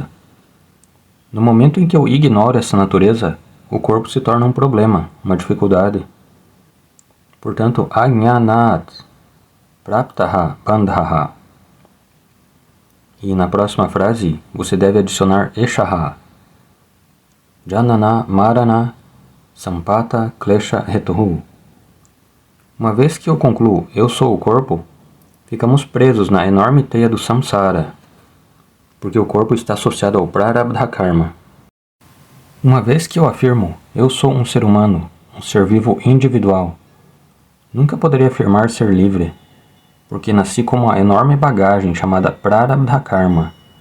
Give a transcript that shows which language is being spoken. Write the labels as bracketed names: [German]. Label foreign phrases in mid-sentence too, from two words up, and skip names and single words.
[Portuguese] No momento em que eu ignoro essa natureza, o corpo se torna um problema, uma dificuldade. [Sanskrit] Portanto, अज्ञानात् प्राप्तः बन्धः. [Portuguese] E na próxima frase, você deve adicionar eshaha. [Sanskrit] जनन मरण सम्पात क्लेश हेतुः. [Portuguese] Uma vez que eu concluo, eu sou o corpo, ficamos presos na enorme teia do samsara, porque o corpo está associado ao [Sanskrit] प्रारब्ध कर्म. [Portuguese] Uma vez que eu afirmo, eu sou um ser humano, um ser vivo individual, nunca poderia afirmar ser livre, porque nasci com uma enorme bagagem chamada [Sanskrit] प्रारब्ध कर्म.